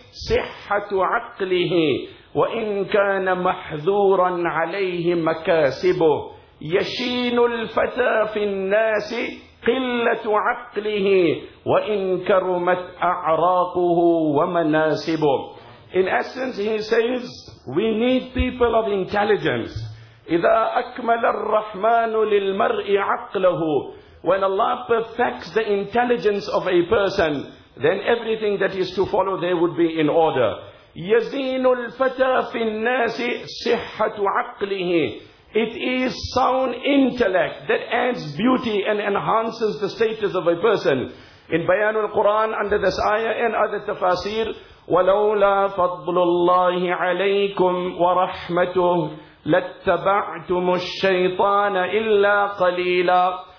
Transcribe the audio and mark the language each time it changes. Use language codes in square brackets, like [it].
[ar] صحة عقله وإن كان محذورا عليه مكاسبه يشين الفتى في الناس قلة عقله وإن كرمت أعراقه ومناسبه [en] In essence he says we need people of intelligence [ar] إذا أكمل الرحمن للمرء عقله [en] When Allah perfects the intelligence of a person, then everything that is to follow there would be in order. [ar] يَزِينُ الْفَتَى فِي النَّاسِ صِحَّةُ عَقْلِهِ. [en] It is sound intellect that adds beauty and enhances the status of a person. In Bayan al-Quran, under this ayah and other tafaseer, [ar] وَلَوْلَا فَضْلُ اللَّهِ عَلَيْكُمْ وَرَحْمَتُهُ لَاتَّبَعْتُمُ الشَّيْطَانَ إِلَّا قَلِيلًا.